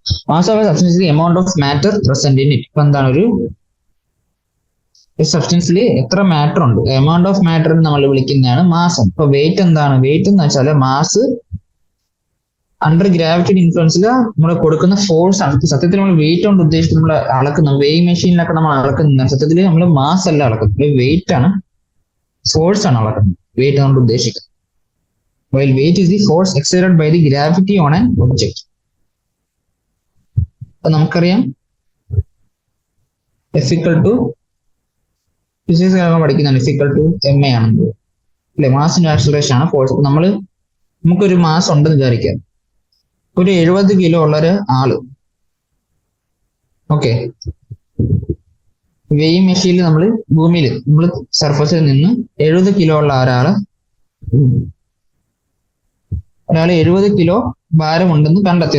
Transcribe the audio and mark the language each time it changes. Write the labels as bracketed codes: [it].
[en] Mass of a substance amount of matter present in it. [ml] ഇപ്പൊ എന്താണ് ഒരു സബ്സ്റ്റൻസിൽ എത്ര മാറ്റർ ഉണ്ട്, എമൗണ്ട് ഓഫ് മാറ്റർ നമ്മൾ വിളിക്കുന്നതാണ് മാസം. ഇപ്പൊ വെയിറ്റ് എന്താണ്? വെയിറ്റ് എന്ന് വെച്ചാൽ മാസ് അണ്ടർ ഗ്രാവിറ്റിയുടെ ഇൻഫ്ലുവൻസിൽ നമ്മൾ കൊടുക്കുന്ന ഫോഴ്സ് ആണ്. സത്യത്തിൽ നമ്മൾ വെയിറ്റ് കൊണ്ട് ഉദ്ദേശിച്ച് നമ്മൾ അളക്കുന്ന വെയിങ് മെഷീനിലൊക്കെ നമ്മൾ അളക്കുന്ന സത്യത്തിൽ നമ്മൾ മാസ് അല്ല അളക്കുന്നത്, വെയിറ്റ് ആണ്, ഫോഴ്സ് ആണ് അളക്കുന്നത് വെയിറ്റ് കൊണ്ട് ഉദ്ദേശിക്കുന്നത്. [en] While weight is the force exerted by the gravity on an object. [ml] അപ്പൊ നമുക്കറിയാം F = ഫിസിക്സ് പഠിക്കുന്നതാണ് F = ma ആണ് അല്ലെ, മാസിന്റെ ആക്സിലറേഷൻ ആണ് ഫോഴ്സ്. നമുക്കൊരു മാസ് ഉണ്ടെന്ന് വിചാരിക്കാം. ഒരു 70 കിലോ ഉള്ള ഒരു ആള്, ഓക്കെ, വെയിങ് മെഷീനിൽ നമ്മൾ ഭൂമിയിൽ നമ്മൾ സർഫസിൽ നിന്ന് 70 കിലോ ഉള്ള ഒരാള് 70 കിലോ ഭാരമുണ്ടെന്ന് കണ്ടെത്തി.